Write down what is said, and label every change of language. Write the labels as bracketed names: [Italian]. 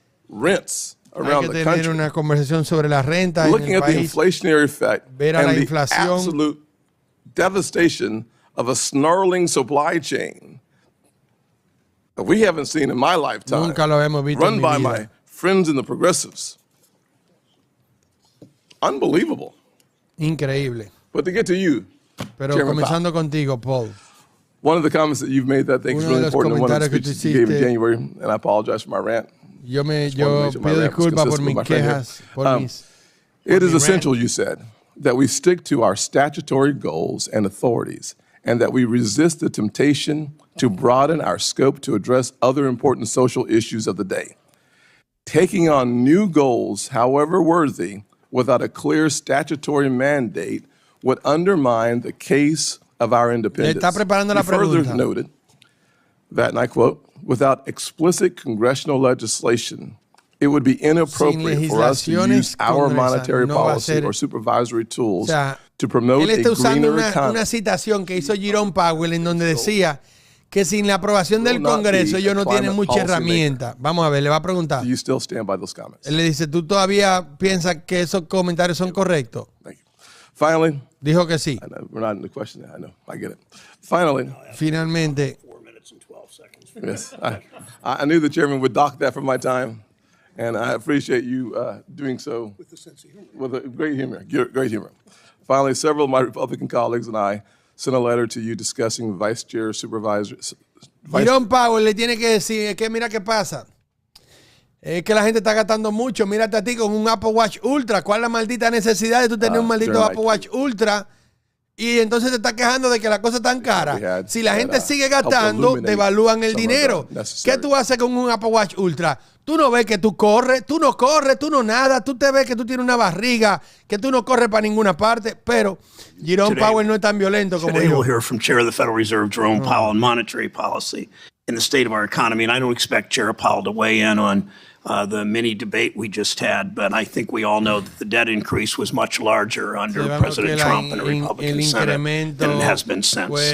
[Spanish] Hay que tener una conversación sobre la renta en el país, ver a la inflación, [English] devastation of a snarling supply chain that we haven't seen in my lifetime. [Spanish] Nunca lo hemos visto [English] run by my friends in the progressives. Unbelievable. [Spanish] Increíble. [English] But to get to you, [Spanish] pero comenzando contigo, Paul. [English] One of the comments that you've made that I think is really important in one of the speeches you gave in January, and I apologize for my rant. [Spanish] Yo pido disculpas por mis quejas, por mis [English] it is essential, you said, that we stick to our statutory goals and authorities, and that we resist the temptation to broaden our scope to address other important social issues of the day. Taking on new goals, however worthy, without a clear statutory mandate would undermine the case of our independence. He further noted that, and I quote, without explicit congressional legislation, it would be inappropriate for us to use our monetary policy or supervisory tools to promote a greener economy. [Spanish] Una citación que hizo Jerome Powell en donde decía que sin la aprobación del Congreso ellos no tienen mucha herramienta. Vamos a ver, le va a preguntar. [English] Do you still stand by those comments? [Spanish] Él le dice, ¿tú todavía piensas que esos comentarios son correctos? [English] Thank you. Finally, [Spanish] dijo que sí. [English] I know, we're not in the question. I know, I get it. Finally, [Spanish] finalmente. [English] 4 minutes and 12 seconds. Yes, I knew the chairman would dock that from my time. And I appreciate you doing so with a sense of humor. With a great humor, great humor. Finally, several of my Republican colleagues and I sent a letter to you discussing Vice Chair Supervisor. [Spanish] Jerome Powell le tiene que decir que mira qué pasa. Es que la gente está gastando mucho. Mírate a ti con un Apple Watch Ultra. ¿Cuál es la maldita necesidad de tú tener un maldito Apple Watch Ultra? Y entonces te estás quejando de que la cosa es tan cara. Si la gente sigue gastando, devalúan el dinero. ¿Qué tú haces con un Apple Watch Ultra? Tú no ves que tú corres, tú no nadas, tú te ves que tú tienes una barriga, que tú no corres para ninguna parte, pero Jerome Powell no es tan violento como yo. [English] We'll hear from Chair of the Federal Reserve, Jerome Powell, on monetary policy in the state of our economy. And I don't expect Chair Powell to weigh in on the mini debate we just had, but I think we all know that the debt increase was much larger under President Trump and a Republican Senate than it has been since.